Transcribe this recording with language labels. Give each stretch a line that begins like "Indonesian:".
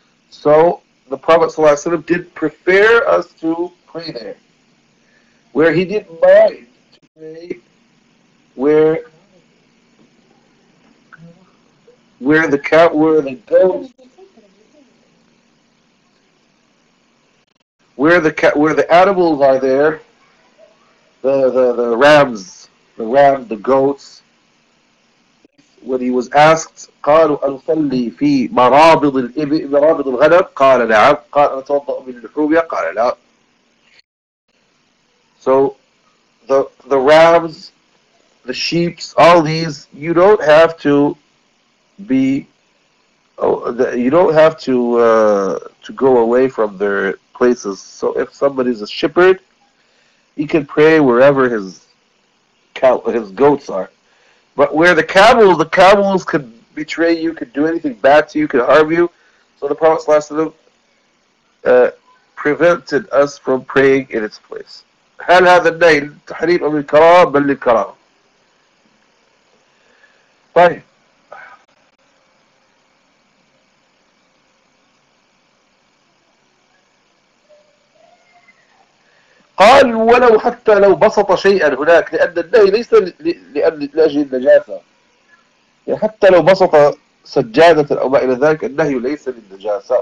English: So the Prophet ﷺ did prefer us to pray there, where he didn't mind to pray, where the cat, where the goats, where the animals are there, the ram, the goats. When he was asked,
Arabic: قالوا أنصلي في مرابض الإبل مرابض الغنم قال نعم قال أتوضأ من اللحوم قال لا.
English: So the rams, the sheep, all these, you don't have to be to go away from their places. So if somebody is a shepherd, he can pray wherever his goats are. But where the camels could betray you, could do anything bad to you, could harm you. So the Prophet ﷺ prevented us from praying in its place.
Arabic: هل هذا النهي تحريم أم الكرام بل الكرام؟ طيب. قال ولو حتى لو بسط شيئا هناك، لأن النهي ليس لأجل النجاسة، حتى لو بسط سجادة أو ما إلى ذلك النهي ليس للنجاسة.